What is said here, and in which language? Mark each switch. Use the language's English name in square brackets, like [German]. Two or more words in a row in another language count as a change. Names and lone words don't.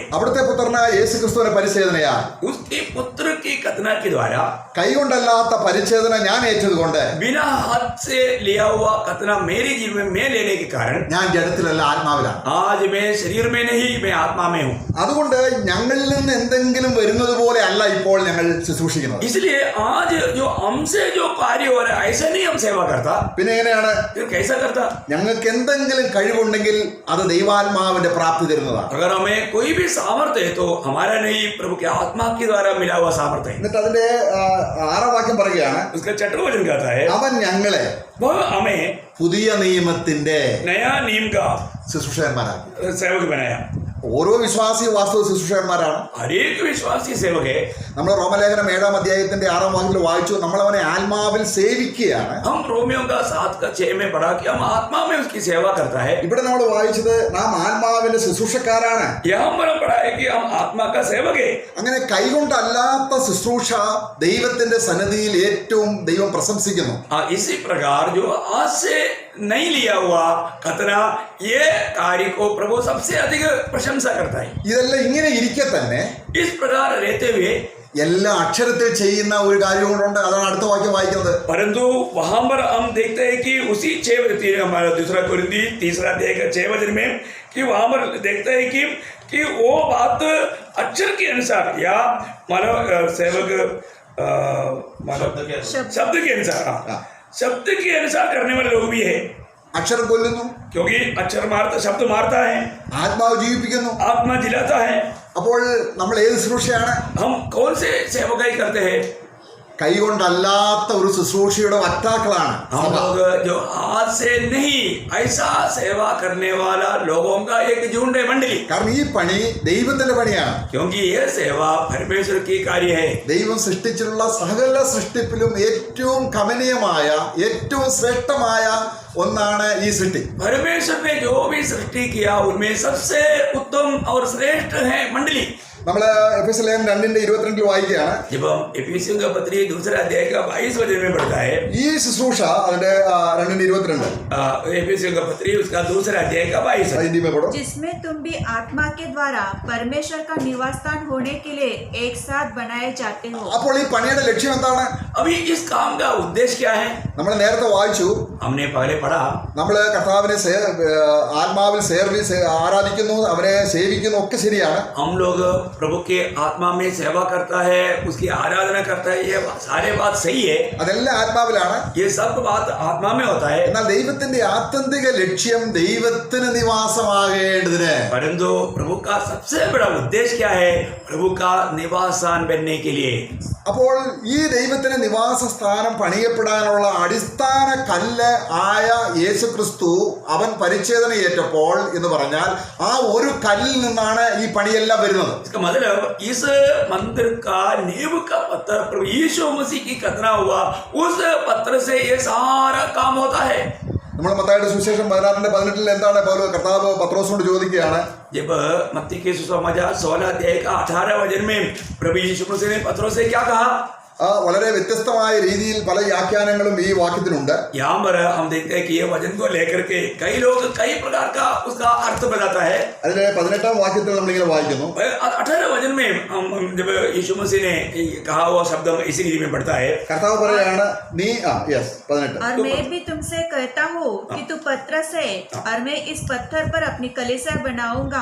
[Malayalam] അവിടുത്തെ പുത്രനായ യേശുക്രിസ്തുവിന്റെ പരിച്ഛേദനയാ, [Hindi] उसके पुत्र की खतना के द्वारा [Malayalam] കൈകൊണ്ടല്ലാത്ത പരിച്ഛേദന ഞാൻ ഏറ്റതുകൊണ്ട് [Hindi] बिना हाथ से लिया हुआ खतना मेरे जीवन में लेने के कारण [Malayalam] ഞാൻ ജഡത്തിലല്ല ആത്മാവിലാണ്. [Hindi] आज मैं शरीर में नहीं, मैं आत्मा में हूँ. [Malayalam] അതുകൊണ്ട് ഞങ്ങളിൽ നിന്ന് എന്തെങ്കിലും വരുന്നത് പോലെ അല്ല ഇപ്പോൾ ഞങ്ങൾ ശുശ്രൂഷിക്കുന്നത്. [Hindi] इसलिए आज जो हमसे जो कार्य हो रहा है ऐसा नहीं हम सेवा करता. [Malayalam] പിന്നെ എങ്ങനെയാണ്? [Hindi] फिर कैसा करता? [Malayalam] ഞങ്ങൾക്ക് എന്തെങ്കിലും കഴിവുണ്ടെങ്കിൽ അത് ദൈവാത്മാവിന്റെ പ്രാപ്തി തരുന്നതാണ്. [Hindi] अगर हमें कोई भी सामर्थ्य है तो हमारा नहीं, प्रभु के आत्मा के द्वारा मिला हुआ सामर्थ्य है. [Malayalam] എന്നിട്ട് അതിന്റെ 6-ാം വാക്യം പറയുകയാണ്, [Hindi] उसका 6वां वचन कहता है [Malayalam] അവൻ ഞങ്ങളെ [Hindi] वह हमें [Malayalam] പുതിയ നിയമത്തിന്റെ [Hindi] नया नियम का [Malayalam] ശുശ്രൂഷകന്മാരാക്കി. [Hindi] सेवक बनाया. [Malayalam] ഓരോ വിശ്വാസിയും വാസ്തവ ശുശ്രൂഷകന്മാരാണ്. [Hindi] हर एक विश्वासी सेवक है. [Malayalam] നമ്മൾ റോമലേഖനം 7-ാം അധ്യായത്തിന്റെ 6-ാം വാക്യത്തിൽ വായിച്ചു, നമ്മൾ അവനെ ആത്മാവിൽ സേവിക്കുകയാണ്. [Hindi] हम रोमियो का 7 का 6 में पढ़ा कि हम आत्मा में उसकी सेवा करता है. [Malayalam] ഇവിടെ നമ്മൾ വായിച്ചത് നാം ആത്മാവിന്റെ ശുശ്രൂഷക്കാരാണ്. [Hindi] यहाँ पर हम पढ़ा है कि हम आत्मा का सेवक है. [Malayalam] അങ്ങനെ കൈകൊണ്ടല്ലാത്ത ശുശ്രൂഷ ദൈവത്തിന്റെ സന്നിധിയിൽ ഏറ്റവും ദൈവം പ്രശംസിക്കുന്നു. [Hindi] इसी प्रकार जो आज से नहीं लिया हुआ खतना, ये कार्य को प्रभु सबसे अधिक प्रशंसा करता है. [Malayalam] ഇതെല്ലാം ഇങ്ങനെ ഇരിക്കെ തന്നെ [Hindi] इस प्रकार रहते हुए [Malayalam] എല്ലാ അക്ഷരത്തിൽ ചെയ്യുന്ന ഒരു കാര്യം കൊണ്ടുണ്ട്. അതാണ് അടുത്ത വാക്യം വായിക്കുന്നത്. [Hindi] परंतु वहां पर हम देखते हैं कि उसी 6 हमारा 2 कोरिन्थी 3 अध्याय का 6 वचन में कि वहां पर देखते हैं कि वो बात अक्षर के अनुसार या मानव सेवक शब्द के अनुसार, शब्द के अनुसार करने वाले लोग भी है. [Malayalam] അക്ഷരം കൊല്ലുന്നു, [Hindi] क्योंकि अक्षर मारता शब्द मारता है, [Malayalam] ആത്മാവ് ജീവിപ്പിക്കുന്നു. [Hindi] आत्मा जिलाता है. [Malayalam] അപ്പോൾ നമ്മൾ ഏത് ശുശ്രൂഷയാണ്? [Hindi] हम कौन से सेवकाई करते हैं? [Malayalam] കൈകൊണ്ടല്ലാത്ത ഒരു ശുശ്രൂഷയുടെ വക്താക്കളാണ് [Hindi] हम [Malayalam] സഭ. [Hindi] लोग जो हाथ से नहीं ऐसा सेवा करने वाला लोगों का एक झुंड है, मंडली. [Malayalam] കാരണം ഈ പണി ദൈവത്തിന്റെ പണിയാണ്. [Hindi] क्योंकि ये सेवा परमेश्वर की कार्य है. [Malayalam] ദൈവം സൃഷ്ടിച്ചിട്ടുള്ള സകല സൃഷ്ടിപ്പിലും ഏറ്റവും കമനീയമായ ഏറ്റവും ശ്രേഷ്ഠമായ ഒന്നാണ് ഈ സൃഷ്ടി. [Hindi] परमेश्वर ने जो भी सृष्टि किया उनमें सबसे उत्तम और श्रेष्ठ है मंडली. [Malayalam] നമ്മൾ എഫെസ്യ ലേഖനം 2:22 വായിക്കുകയാണ്. [Hindi] जब हम इफिसियों का पत्री दूसरा अध्याय का 22 वचन में पढ़ता है, [Malayalam] ഈ ശുശ്രൂഷ അതിന്റെ 2:22 [Hindi] इफिसियों का पत्री उसका दूसरा अध्याय का 22 वचन. हिंदी में पढ़ो. जिसमें तुम भी आत्मा के द्वारा परमेश्वर का निवास स्थान होने के लिए एक साथ बनाए जाते हो. [Malayalam] അപ്പോൾ ഈ പണിയുടെ ലക്ഷ്യം എന്താണ്? [Hindi] अभी इस काम का उद्देश्य क्या है? [Malayalam] നമ്മൾ നേരത്തെ വായിച്ചു. [Hindi] हमने पहले पढ़ा, [Malayalam] നമ്മൾ കർത്താവിനെ ആത്മാവിൽ ആരാധിക്കുന്നു, അവനെ സേവിക്കുന്നു, ഒക്കെ ശരിയാണ്. [Hindi] हम लोग प्रभु के आत्मा में सेवा करता है, उसकी आराधना करता है, ये सारे बात सही है. [Malayalam] അതെല്ലാം ആത്മാവിലാണ്. [Hindi] ये सब बात आत्मा में होता है. [Malayalam] എന്നാൽ ദൈവത്തിന്റെ ആത്യന്തിക ലക്ഷ്യം ദൈവത്തിന് നിവാസമാകേണ്ടതിന്. [Hindi] परंतु प्रभु का सबसे बड़ा उद्देश्य क्या है? प्रभु का निवास स्थान बनने के लिए. [Malayalam] അപ്പോൾ ഈ ദൈവത്തിന് നിവാസ സ്ഥാനം പണിയപ്പെടാനുള്ള അടിസ്ഥാന കല്ല് ആയ യേശുക്രിസ്തു അവൻ പരിച്ഛേദന ഏറ്റപ്പോൾ എന്ന് പറഞ്ഞാൽ ആ ഒരു കല്ലിൽ നിന്നാണ് ഈ പണിയെല്ലാം വരുന്നത്. [Hindi] इसका मतलब इस मंदिर का नींव का पत्थर प्रभु यीशु मसीह की खतना हुआ, उस पत्थर से ये सारा काम होता है. [Malayalam] നമ്മൾ മത്തായിയുടെ സുവിശേഷം 16:18 എന്താണ് കർത്താവ് പത്രോസിനോട് ചോദിക്കുകയാണ്. [Hindi] जब मत्ती के सुसमाचार 16 अध्याय का 18 वचन में प्रभु यीशु मसीह ने पत्रोस से क्या कहा? [Malayalam] വളരെ വ്യത്യസ്തമായ രീതിയിൽ പല വ്യാഖ്യാനങ്ങളും ഈ വാക്യത്തിനുണ്ട്. [Hindi] यहाँ पर हम देखते हैं कि ये वचन को लेकर के कई लोग कई प्रकार का उसका अर्थ बताता है. [Malayalam] അതിലെ 18ാം വാക്യത്തിൽ നമ്മളിങ്ങനെ വായിക്കുന്നു. [Hindi] 18 वचन में जब यीशु मसीह ने कहा वो शब्द इसी रीति में पढ़ता है. [Malayalam] കർത്താവ് പറയാണ് നീ 18 [Hindi] और मैं भी तुमसे कहता हूँ कि तू पत्रस है और मैं इस पत्थर पर अपनी कलीसिया बनाऊंगा.